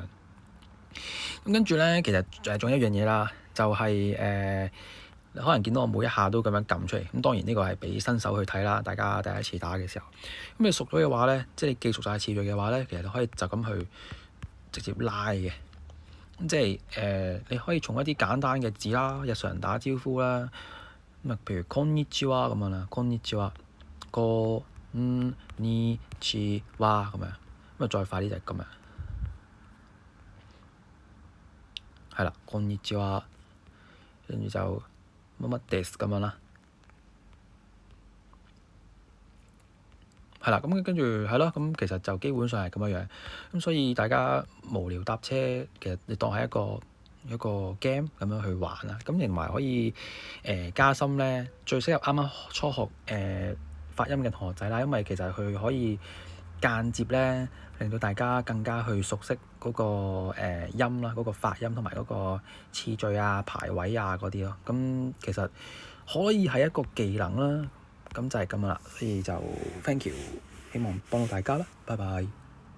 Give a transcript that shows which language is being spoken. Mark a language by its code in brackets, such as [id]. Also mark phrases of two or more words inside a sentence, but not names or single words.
[yue] 咁跟住咧，其實仲有一樣嘢啦，就係你可能見到我每一下都咁樣撳出嚟，咁當然呢個係俾新手去睇啦。大家第一次打嘅時候，咁你熟咗嘅話咧，即係你記熟晒次序嘅話咧，其實你可以就咁去直接拉嘅。咁即係你可以從一啲簡單嘅字啦，日常打招呼啦，咁啊，譬如こんにちは咁樣啦， [ja] こんにちは，こんにちは [yue] 咁樣，咁啊再快啲就係咁樣，係啦， [ja] こんにちは， [yue] 跟住就乜乜です咁樣啦，係啦，咁跟住係咯，咁其實就基本上係咁樣樣，咁所以大家無聊搭車，其實你當係一個 game 咁樣去玩啦，咁同埋可以加深咧，最適合啱啱初學發音嘅同學仔啦，因為其實佢可以間接咧令到大家更加去熟悉嗰個音啦，嗰個發音同埋嗰個次序啊、排位啊嗰啲咯。咁其實可以係一個技能啦。咁就係咁啦，所以就 [en] thank you， [yue] 希望幫到大家啦，拜拜。